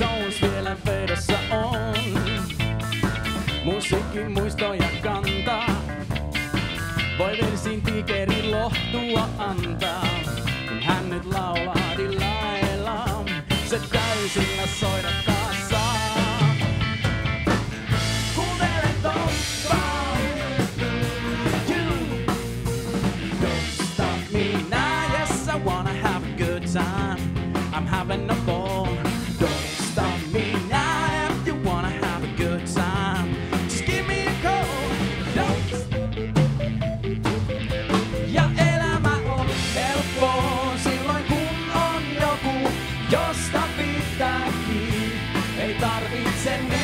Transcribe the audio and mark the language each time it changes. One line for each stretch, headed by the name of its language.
Finnish: Jones vielä vedossa on, musiikin muistoja kantaa. Voi Velsin Tigerin lohtua antaa, kun hän nyt laulaa dilailla, se täysillä soidattaa saa. Kuuntele toppaa,
English: you don't stop me now. Yes, I wanna have a good time. I'm having a ball. Don't stop me now if you wanna have a good time. Just give me a call. Don't.
Finnish: Ja elämä on helppoa silloin kun on joku, josta pitää kiinni. Ei tarvitse